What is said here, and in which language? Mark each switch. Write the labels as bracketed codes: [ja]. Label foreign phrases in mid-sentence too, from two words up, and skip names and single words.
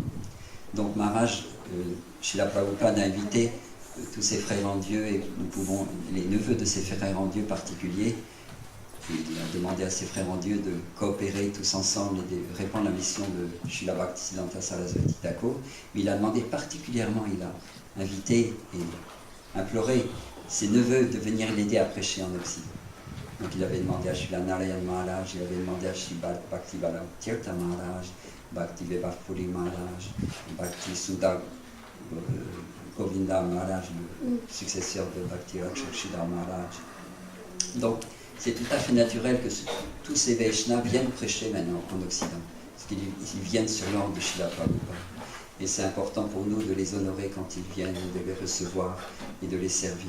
[fr] Donc Maharaj, Srila Prabhupada a invité tous ses frères en Dieu et nous pouvons, les neveux de ses frères en Dieu particuliers, il a demandé à ses frères en Dieu de coopérer tous ensemble et de répandre la mission de Srila Bhaktisiddhanta Saraswati Thakur. Mais il a demandé particulièrement, il a invité et imploré ses neveux de venir l'aider à prêcher en Occident. Donc il avait demandé à Srila Narayan Maharaj, il avait demandé à Srila Bhakti Bala Tirtha Maharaj, Bhakti Vibhavpuri Maharaj, Bhakti Sudha Govinda Maharaj, le successeur de Bhakti Rakshakshidhar Maharaj. Donc c'est tout à fait naturel que tous ces Vaishnavas viennent prêcher maintenant en Occident, parce qu'ils viennent sur l'ordre de Srila Prabhupada. Et c'est important pour nous de les honorer quand ils viennent, de les recevoir et de les servir.